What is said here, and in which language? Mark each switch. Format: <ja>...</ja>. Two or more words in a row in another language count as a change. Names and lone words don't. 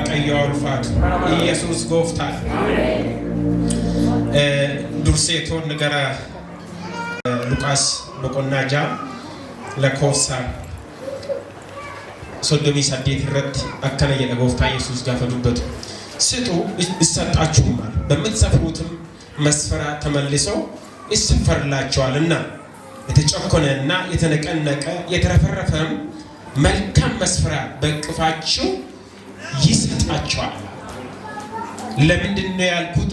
<om>waaqayyo ulfaatu Yesuus gooftaa durseetoon gara Luqaas boqonnaa 6 lakkoofsa 38 irratti akkana jedha gooftaa Yesuus gaafa dubbatu</om> <am>ስጡ ይሰጣችሁማል በምትሰፍሩትም መስፈራ ተመልሰው ይሰፈርላችኋልና የተጨኮነና የተነቀነቀ የተረፈረፈም መልካም መስፈራ በእቅፋችሁ ይሰጣችኋል። ለምንድን ነው ያልኩት?</am>